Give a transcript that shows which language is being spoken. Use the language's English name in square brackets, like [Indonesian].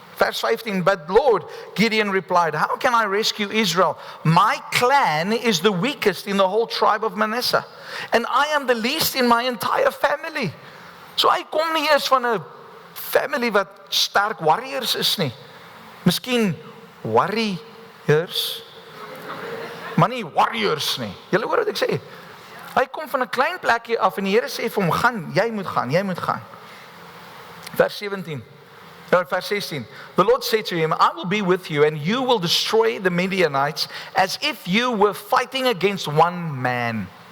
[Afrikaans] Vers 15, [English] but Lord, Gideon replied, how can I rescue Israel? My clan is the weakest in the whole tribe of Manasseh. And I am the least in my entire family. [Afrikaans] So hy kom nie eers van 'n family wat sterk warriors is nie. Miskien warriors, maar nie warriors nie. Julle hoor wat ek sê? Hy kom van 'n klein plekkie af en die Here sê vir hom, gaan, jy moet gaan. Vers 17. Vers 16. [English] The Lord said to him, I will be with you and you will destroy the Midianites as if you were fighting against one man.